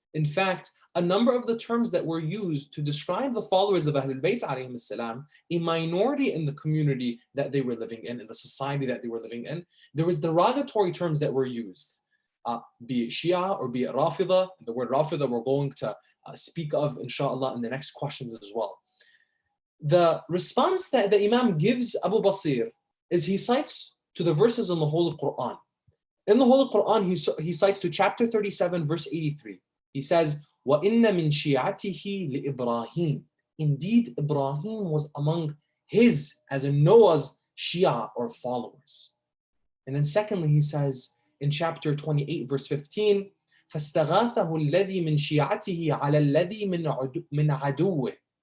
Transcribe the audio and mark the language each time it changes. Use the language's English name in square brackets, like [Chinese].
[English] In fact, a number of the terms that were used to describe the followers of Ahlul Bayt alayhim salam, a minority in the community that they were living in the society that they were living in, there was derogatory terms that were used, be it Shia or be it Rafida. The word Rafida we're going to speak of, inshallah, in the next questions as well. The response that the Imam gives Abu Basir is he cites to the verses in the Holy Quran. In the Holy Quran, he cites to chapter 37, verse 83. He says, [Arabic] وَإِنَّ مِن شِيعَتِهِ لِإِبْرَاهِيمَ. [English] Indeed, Ibrahim was among his, as in Noah's, Shia or followers. And then secondly, he says in chapter 28, verse 15, [Arabic] فَاسْتَغَاثَهُ الَّذِي مِن شِيعَتِهِ عَلَى الَّذِي مِن عَدُوِّهِ.